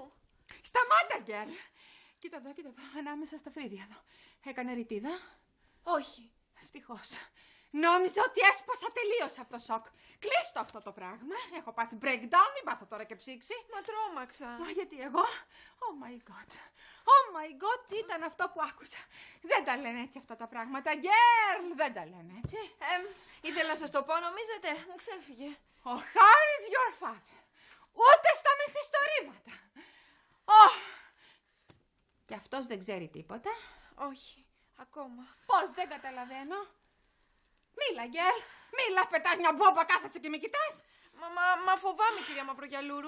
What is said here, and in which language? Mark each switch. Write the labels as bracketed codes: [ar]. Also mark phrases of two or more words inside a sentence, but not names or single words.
[el] Σταμάτα, Γκέρλ. Κοίτα εδώ, ανάμεσα στα φρύδια εδώ. Έκανε ρητίδα? Όχι. Ευτυχώς. Νόμιζα ότι έσπασα τελείως από το σοκ. Κλείστο αυτό το πράγμα. Έχω πάθει breakdown, μην πάθω τώρα και ψήξη. Μα τρόμαξα. Μα γιατί εγώ? [en] Oh my god. Oh my god, [el] τι ήταν αυτό που άκουσα. Δεν τα λένε έτσι αυτά τα πράγματα. Girl, δεν τα λένε έτσι. Ήθελα να σας το πω, νομίζετε. Μου ξέφυγε. Ο Χάρης [en] your father. [el] Ούτε στα μυθιστορήματα. Και αυτός δεν ξέρει τίποτα. Όχι. Ακόμα. Πώς δεν καταλαβαίνω. Μίλα, Γκέλ. Μίλα, πετάς μια μπόμπα, κάθεσαι και με κοιτάς. Μα φοβάμαι, κυρία Μαυρογιαλούρου.